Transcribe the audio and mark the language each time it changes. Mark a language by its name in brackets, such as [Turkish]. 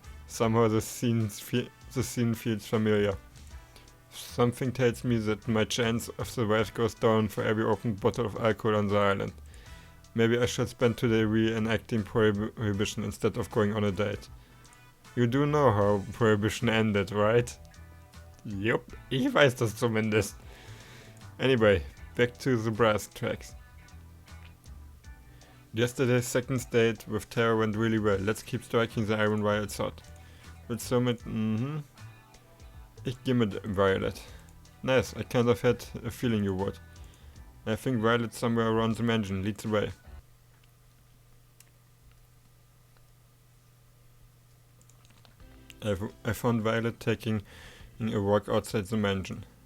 [English] Somehow the scene feels familiar. Something tells me that my chance of survival goes down for every opened bottle of alcohol on the island. Maybe I should spend today reenacting Prohibition instead of going on a date. You do know how Prohibition ended, right? [German] Yup, ich weiß das zumindest. [English] Anyway, back to the brass tracks. Yesterday's second date with Tara went really well. Let's keep striking the iron while it's hot. With so much, [German] Ich gehe mit Violet. [English] Nice, I kind of had a feeling you would. I think Violet's somewhere around the mansion. Leads the way. I found Violet taking a walk outside the mansion.